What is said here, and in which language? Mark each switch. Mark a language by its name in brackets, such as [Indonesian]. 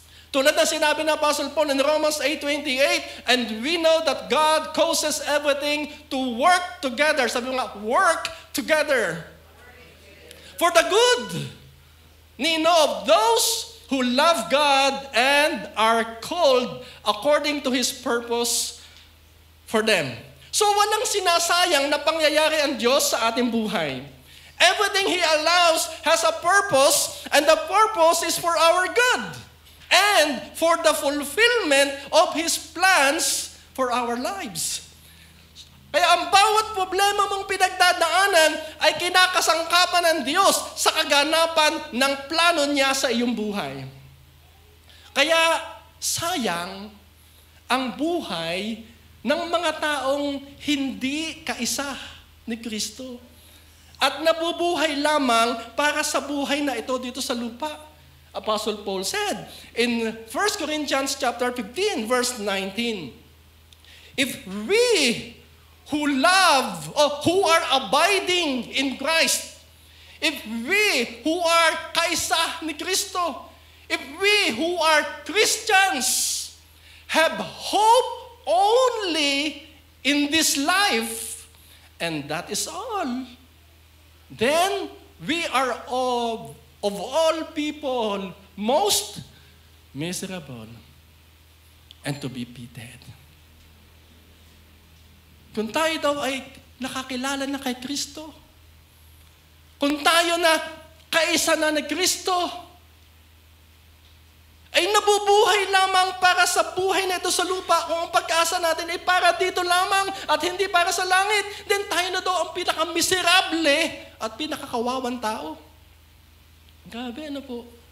[Filipino] Tulad na sinabi ng [English] Apostle Paul in Romans 8:28, and we know that God causes everything to work together. [Filipino] Sabi mo nga, [English] work together. For the good, of those who love God and are called according to His purpose for them. [Filipino] So walang sinasayang na pangyayari ang Diyos sa ating buhay. [English] Everything He allows has a purpose, and the purpose is for our good and for the fulfillment of His plans for our lives. [Filipino] Kaya ang bawat problema mong pinagdadaanan ay kinakasangkapan ng Diyos sa kaganapan ng plano niya sa iyong buhay. Kaya sayang ang buhay ng mga taong hindi kaisa ni Kristo. At nabubuhay lamang para sa buhay na ito dito sa lupa. [English] Apostle Paul said in 1 Corinthians chapter 15 verse 19, if we who love or who are abiding in Christ, if we who are [Filipino] kaisa ni Kristo, [English] if we who are Christians have hope only in this life, and that is all, then we are of all people most miserable and to be pitied. [Filipino] Kung tayo daw ay nakakilala na kay Kristo, kung tayo na kaisa na ni Kristo, ay nabubuhay lamang para sa buhay na ito sa lupa. Kung ang pag-asa natin ay para dito lamang at hindi para sa langit, then tayo na daw ang pinakamiserable at pinakakawawang tao. Grabe, ano po?